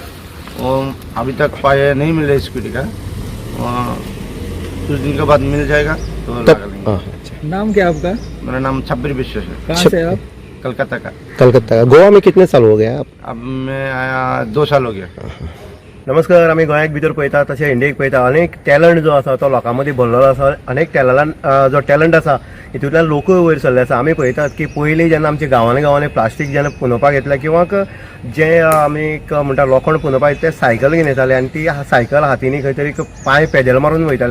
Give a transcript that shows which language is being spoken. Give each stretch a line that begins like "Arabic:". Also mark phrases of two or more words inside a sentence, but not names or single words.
Hindi: वो अभी तक पाया नहीं मिले स्कूटी का, कुछ दिन के बाद मिल जाएगा तो लगा लेंगे। नाम क्या आपका? मेरा नाम छब्बीर विश्वास है। कहाँ से आप? कलकत्ता का। कलकत्ता का। गोवा में कितने साल हो गए आप? अब मैं आया 2 साल हो गया।
Konkani: नमस्कार। आम्ही गोंयाक भितर पळयता तशें इंडियेक पळयता अनेक टॅलंट जो आसा तो लोकां मदीं भरलेलो आसा। अनेक टॅलंटान जो टॅलंट आसा हितूंतल्यान लोकूय वयर सरले आसा। आमी पळयतात की पयलीं जेन्ना आमच्या गांवांनी प्लास्टीक जेन्ना पुंजोवपाक येतले किंवा जे आमी म्हणटा लोखंड पुंजोवपाक येता ते सायकल घेवन येताले आनी ती सायकल हातींनी खंय तरी पांय पेदेल मारून वयताले।